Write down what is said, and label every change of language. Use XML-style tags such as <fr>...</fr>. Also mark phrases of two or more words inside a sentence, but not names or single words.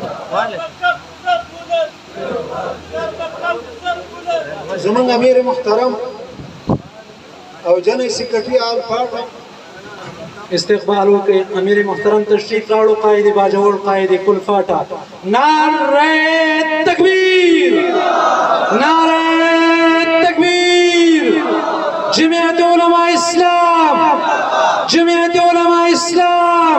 <ps>زمان امیر محترم او</ps> <en>General Secretary</en> <ps>آل پارٹ استقبال وکړي. امیر محترم تشریف راوړو.</ps> <ur>قائد باجوړ قائد کل فاټا. نعره تکبیر، نعره تکبیر. جمعیت علماء اسلام، جمعیت علماء اسلام.</ur>